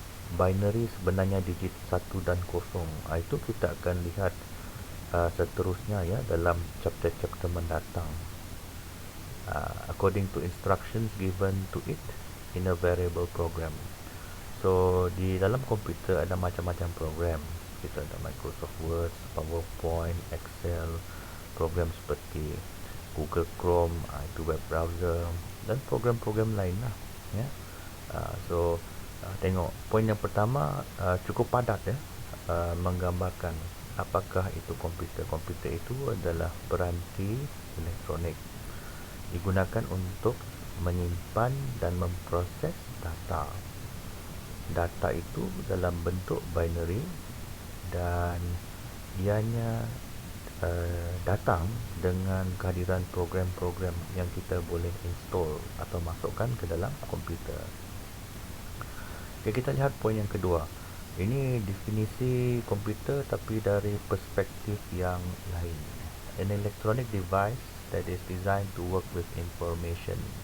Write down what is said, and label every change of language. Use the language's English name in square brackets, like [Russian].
[Malay] Binary sebenarnya digit 1 dan 0. Itu kita akan lihat seterusnya ya dalam chapter-chapter mendatang. [English] According to instructions given to it in a variable program. [Malay] So, di dalam komputer ada macam-macam program. Kita ada Microsoft Word, PowerPoint, Excel, program seperti Google Chrome, itu web browser, dan program-program lain lah ya. So, tengok poin yang pertama cukup padat ya, menggambarkan apakah itu komputer. Komputer itu adalah peranti elektronik digunakan untuk menyimpan dan memproses data. Data itu dalam bentuk binary, dan ianya datang dengan kehadiran program-program yang kita boleh install atau masukkan ke dalam komputer. Okay, kita lihat poin yang kedua. Ini definisi komputer tapi dari perspektif yang lain. [English] An electronic device that is designed to work with information.